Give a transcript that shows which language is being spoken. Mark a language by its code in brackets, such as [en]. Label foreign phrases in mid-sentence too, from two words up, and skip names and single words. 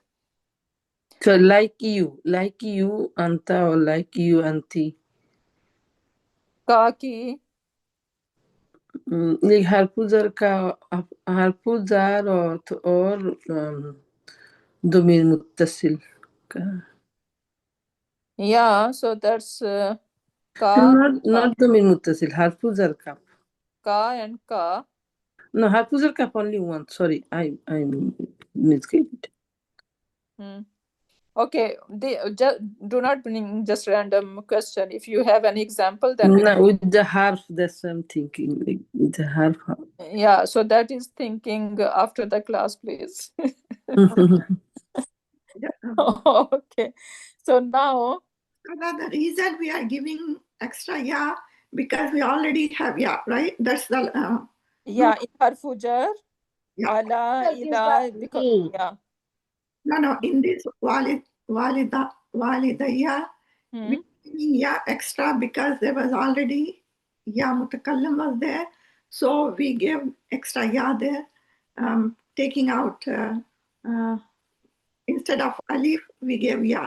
[en] So like you, anta, or like you, anti. [ar] Kaki. [en] Like harfuzar or [ar] ضمير متصل. [en] Yeah, so that's ka. Not [ar] ضمير متصل, حرف الجر ك. [en] Ka and ka. No, [ar] حرف الجر ك [en] only one. Sorry, I misgave. Okay, do not bring just random question. If you have an example, then no, with the half, that's what I'm thinking. Like with the half. Yeah, so that is thinking after the class, please. Okay, so now. The reason we are giving extra ya because we already have ya, right? That's the. Yeah, in [ar] حرف جر على إلى, [en] because yeah. No, in this walidayya, we giving ya extra because there was already [ar] ياء المتكلم [en] was there, so we gave extra ya there, taking out instead of alif we gave ya.